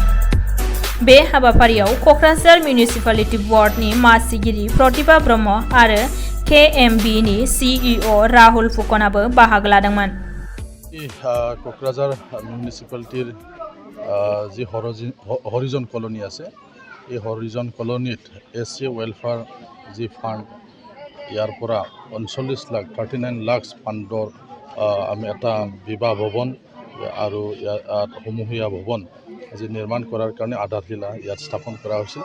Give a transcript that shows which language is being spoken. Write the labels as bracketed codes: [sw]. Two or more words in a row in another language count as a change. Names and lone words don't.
[brx] बे हाबाफारियाव क'क्राझार मिउनिसिपालिटि बर्डनि मासिगिरि प्रतिभा ब्रह्म आरो केएमबिनि सिइअ राहुल फुकनाबो बाहागो लादोंमोन। [as] কোকৰাঝাৰ মিউনিচিপালিটিৰ জী হৰিজন কলনী আছে এই হৰিজন কলনীত [en] SC welfare [as] যি ফাণ্ড ইয়াৰ পৰা 39 লাখ 39 লাখ ফাণ্ডৰ আমি এটা বিবাহ ভৱন আৰু ইয়াত সমূহীয়া ভৱন যি নিৰ্মাণ কৰাৰ কাৰণে আধাৰশিলা ইয়াত স্থাপন কৰা হৈছিল।